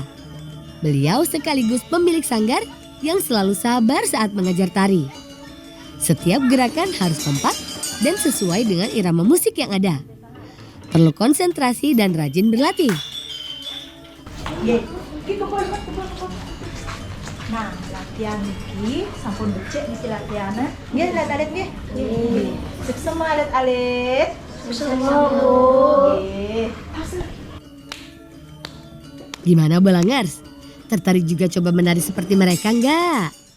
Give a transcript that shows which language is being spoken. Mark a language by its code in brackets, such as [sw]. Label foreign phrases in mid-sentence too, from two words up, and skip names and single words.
[id] Beliau sekaligus pemilik sanggar yang selalu sabar saat mengajar tari. Setiap gerakan harus kompak dan sesuai dengan irama musik yang ada. Perlu konsentrasi dan rajin berlatih. [ban] Nah, latihan iki sampun becik iki latihannya. Nggih, lihat alit nggih. Nggih. Sukses alit-alit. Nggih. [id] Gimana Bolangers? Tertarik juga coba menari seperti mereka enggak?